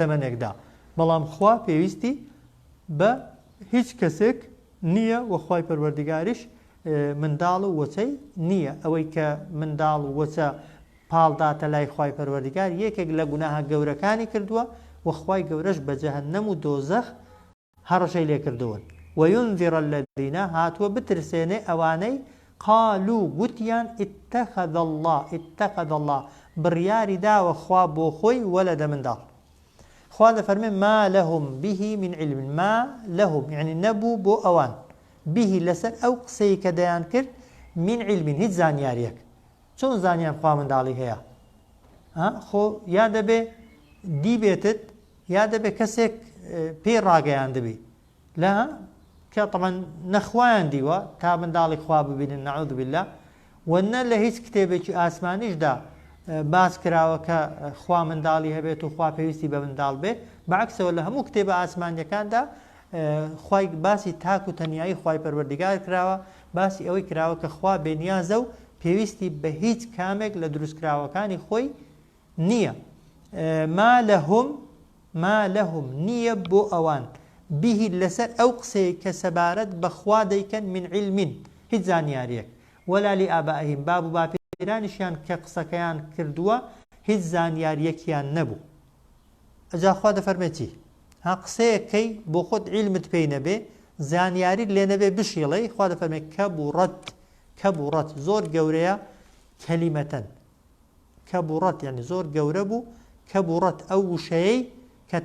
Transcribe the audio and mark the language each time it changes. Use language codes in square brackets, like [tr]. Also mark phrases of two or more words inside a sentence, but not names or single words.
[ckb] تەمەنێکدا بەڵام خوا پێویستی بە هیچ کەسێک نییە وەخوای پەروەردگاریش منداڵ و وەچەی نییە ئەوەی کە منداڵ و وەچە پاڵداتە لای خوای پەروەردگار یەکێک لە گوناهە گەورەکانی کردووە وەخوای گەورەش بە جەهەنەم و دۆزەخ هەڕەشەی لێ کردوون [ar] وينذر الذين [ckb] هاتووە بترسێنێ ئەوانەی قالوا گوتیان اتخذ الله بڕیاری داوە خوا بۆ خۆی وەلەدە منداڵ خوا دەفەرمێ [ar] ما لهم به من علم ما لهم [ckb] يعني نەبوو بۆ ئەوان به لەسەر ئەو قسەی کە دەیان کرد [ar] من علم [ckb] هیچ زانیاریەک چۆن زانیان خوا منداڵی هەیە خۆ یا دەبێ دیبێتت یا دەبێ کەسێک پێی ڕاگەیان دەبێ لە کە طبعا نەخوایان دیوە تا منداڵی خوا ببینن [ar] نەعوذ بالله [ckb] وەنە لە هیچ کتێبێکی ئاسمانیشدا باس کراوە کە خوا منداڵی هەبێت و خوا پێویستی بە منداڵ بێ بەعکسەوە لە هەموو کتێبە ئاسمانیەکاندا خوای باسی تاک و تەنیایی خوای پەروەردگار کراوە باسی ئەوەی کراوە کە خوا بێنیازە و پێویستی بە هیچ کامێک لە دروستکراوەکانی خۆی نییە [ar] ما لهم [ckb] نییە بۆ ئەوان به لەسەر ئەو قسەی کە سەبارەت بە خوا دەیکەن [ar] من علم [ckb] هیچ زانیاریەک [ar] ولا لآبائهم [ckb] باب و باپیرانیشیان کە قسەکەیان کردووە هیچ زانیاریەکیان نەبوو ئەجا خوا دەفەرمێ چی قسەیەکەی بۆ خۆت علمت پێی نەبێ زانیاریت لێ نەبێ بشیڵەی خوا دەفەرمێ کەبوڕەت زۆر گەورەیە [ar] کەلیمەتەن کەبوڕەت [ckb] یعنی زۆر گەورە بوو کەبوڕەت ئەو وشەیەی کە